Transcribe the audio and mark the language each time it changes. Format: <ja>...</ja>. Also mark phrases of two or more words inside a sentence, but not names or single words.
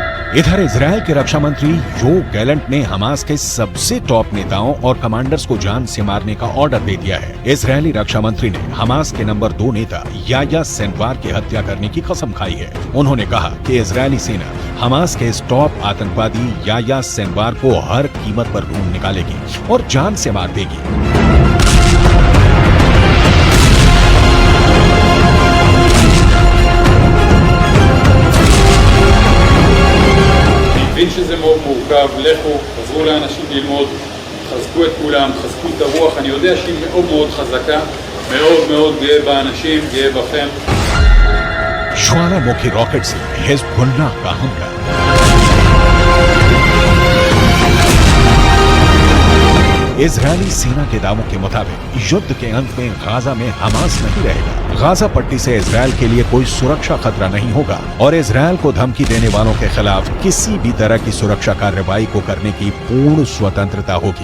<hi>इधर इजरायल के रक्षा मंत्री योव गैलेंट ने हमास के सबसे टॉप नेताओं और कमांडर्स को जान से मारने का ऑर्डर दे दिया है। इजरायली रक्षा मंत्री ने हमास के नंबर 2 नेता याह्या सिनवार की हत्या करने की कसम खाई है। उन्होंने कहा कि इजरायली सेना हमास के इस टॉप आतंकवादी याह्या सिनवार को हर कीमत पर ढूंढ निकालेगी और जान से मार देगी।</hi> <he>מבין שזה מאוד מורכב, לכו, תעזרו לאנשים ללמוד, תחזקו את כולם, תחזקו את הרוח, אני יודע שהיא מאוד מאוד חזקה, מאוד מאוד גאה באנשים, גאה בכם.</he> <hi>ज्वालामुखी रॉकेट से हिजबुल्लाह का हमला। इजरायली सेना के दावों के मुताबिक युद्ध के अंत में गाजा में हमास नहीं रहेगा। गाजा पट्टी से इजरायल के लिए कोई सुरक्षा खतरा नहीं होगा और इजरायल को धमकी देने वालों के खिलाफ किसी भी तरह की सुरक्षा कार्रवाई को करने की पूर्ण स्वतंत्रता होगी।</hi>